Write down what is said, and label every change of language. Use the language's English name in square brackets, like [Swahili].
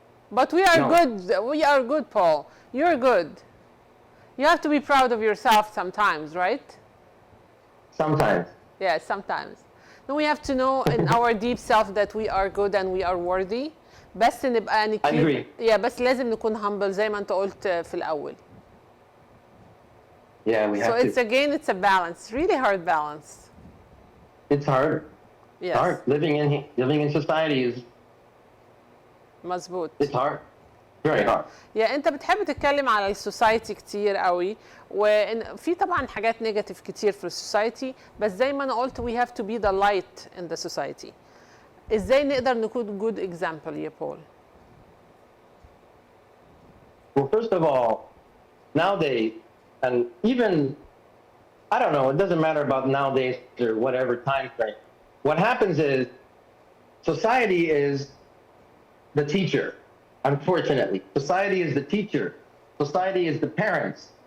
[English] But we are good. We are good, Paul. You're good. You have to be proud of yourself sometimes, right? Sometimes. Yeah, sometimes. No, we have to know in our deep self that we are good and we are worthy. [Arabic] بس نبقى [English] I agree. [Arabic] Yeah, بس لازم نكون humble زي ما انت قلت في الأول. [English] Yeah, we have So to. it's again, it's a balance, really hard balance. It's hard. Yes. It's hard. Living in society is. [Arabic] مظبوط. [English] It's hard. Very hard. [Arabic] يا انت بتحب تتكلم على السوسايتي كتير قوي وفي طبعا حاجات نيجاتيف كتير في السوسايتي بس زي ما انا قلت [English] we have to be the light in the society. [Arabic] ازاي نقدر نكون [English] good example [Arabic] يا بول؟ [English] Well, first of all, nowadays, and even, I don't know, it doesn't matter about nowadays or whatever time frame. What happens is society is the teacher. Unfortunately, society is the teacher. Society is the parents.